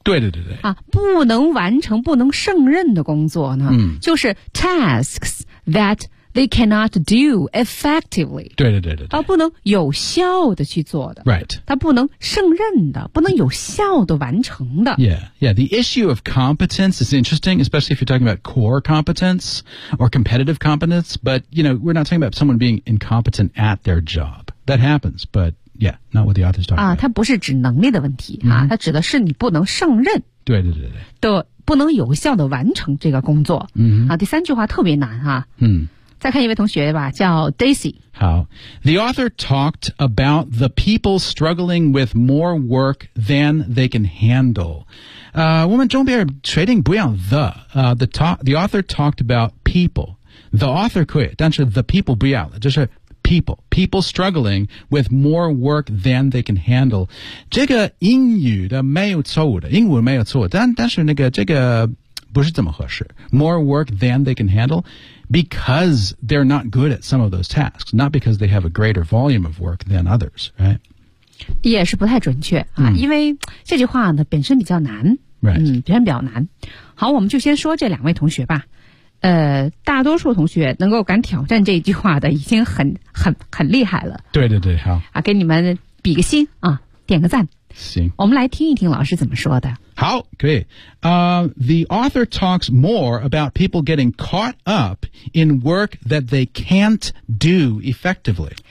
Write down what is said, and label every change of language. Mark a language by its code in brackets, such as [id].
[zh] 对对对对。啊不能完成不能胜任的工作呢、嗯、就是 [en] tasks that they cannot do effectively. [zh] 对对对对对。啊不能有效的去做的。 [en] Right. [zh] 它不能胜任的不能有效的完成的。 [en] Yeah, yeah. The issue of competence is interesting, especially if you're talking about core competence or competitive competence. But, you know, we're not talking about someone being incompetent at their job. That happens, but yeah, not what the author's talking about. [zh] 啊它不是指能力的问题、mm-hmm. 啊它指的是你不能胜任。对对对对。的不能有效的完成这个工作。 [en] 嗯、mm-hmm. [zh] 啊第三句话特别难啊。嗯。再看一位同学吧叫 Daisy [en] 好 The author talked about the people struggling with more work than they can handle [zh] 我们中边确定不要 [en] the author talked about people The author [zh] 可以但是 [en] the people [zh] 不要了就是 [en] people struggling with more work than they can handle [zh] 这个英语的没有错误的英文没有错误 但是那个这个不是这么合适 [en] more work than they can handleBecause they're not good at some of those tasks, not because they have a greater volume of work than others, right? [zh] 也是不太准确、啊 mm. 因为这句话呢本身比较难、 [en] right. [zh] 嗯、本身比较难。好我们就先说这两位同学吧。大多数同学能够敢挑战这句话的已经很厉害了。对对对好。啊给你们比个心啊点个赞。行。我们来听一听老师怎么说的。好可以、 [en] The author talks more about people getting caught up in work that they can't do effectively.